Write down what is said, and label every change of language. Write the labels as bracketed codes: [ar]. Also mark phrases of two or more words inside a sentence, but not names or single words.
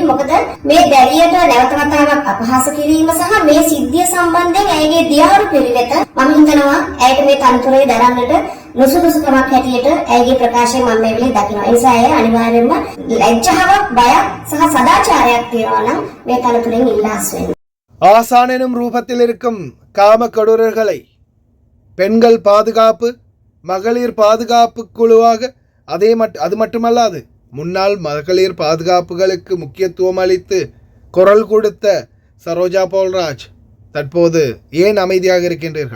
[si] මොකද මේ දැරියට නැවත වතාවක් අපහාස කිරීම සහ මේ සිද්ධිය සම්බන්ධයෙන් ඇයගේ දියාරු පිළිවෙත මම හිතනවා ඇයට මේ තනතුරේ දරන්නට නුසුදුසුකමක් හැටියට ඇයගේ ප්‍රකාශය මම මේ වෙලේ දකිනවා. ඒ නිසා ඇය අනිවාර්යයෙන්ම ලැජ්ජාවක් බයක් සහ සදාචාරයක් තියනවා නම් මේ තනතුරෙන් ඉල්ලා අස්වෙන්න. [ta] ஆசான் எனும் ரூபத்தில் இருக்கும் காம கொடூரர்களை பெண்கள் பாதுகாப்பு மகளிர் பாதுகாப்பு குழுவாக அது மட்டுமல்லாது முன்னாள் மகளிர் பாதுகாப்புகளுக்கு முக்கியத்துவம் அளித்து குரல் கொடுத்த சரோஜா போல்ராஜ் தற்போது ஏன் அமைதியாக இருக்கின்றீர்கள்?